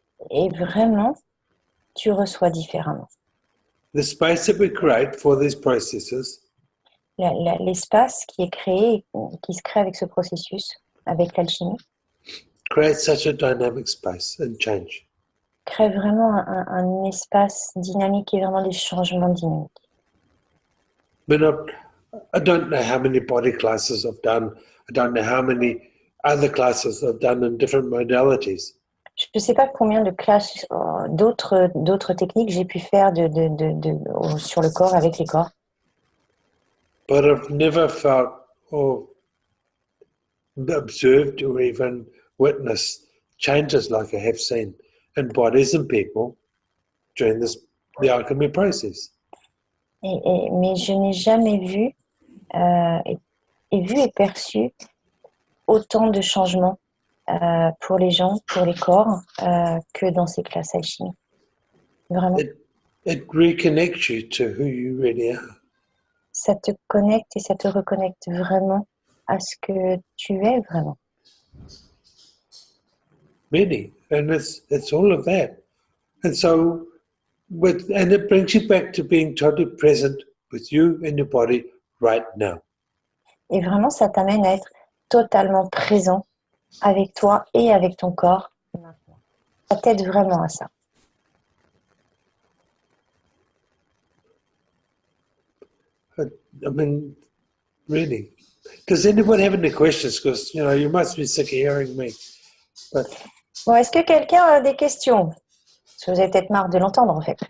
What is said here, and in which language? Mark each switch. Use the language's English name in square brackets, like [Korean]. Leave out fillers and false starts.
[French] Et vraiment, tu reçois différemment. [English] The space that we create for these processes [French] L'espace qui est créé, qui se crée avec ce processus, avec l'alchimie, [English] creates such a dynamic space and change. [French] Crée vraiment un espace dynamique et vraiment des changements dynamiques. [English] But I don't know how many body classes I've done. I don't know how many other classes I've done in different modalities. [French] Je ne sais pas combien de classes, d'autres techniques j'ai pu faire sur le corps, avec les corps. [English] But I've never felt or observed or even witnessed changes like I have seen in bodies and people during the alchemy process. [French] Mais je n'ai jamais vu et perçu autant de changements pour les gens, pour les corps, que dans ces classes alchimiques. Vraiment. [English] It reconnects you to who you really are. [French] Ça te connecte et ça te reconnecte vraiment à ce que tu es vraiment. [English] Really, and it's all of that. And so, and it brings you back to being totally present with you and your body right now. [French] Et vraiment, ça t'amène à être totalement présent avec toi et avec ton corps maintenant. Ça t'aide vraiment à ça. [English] I mean, really. Does anyone have any questions? Because, you know, you must be sick of hearing me. But [French] Bon, est-ce que quelqu'un a des questions? Parce que vous avez peut-être marre de l'entendre, en fait.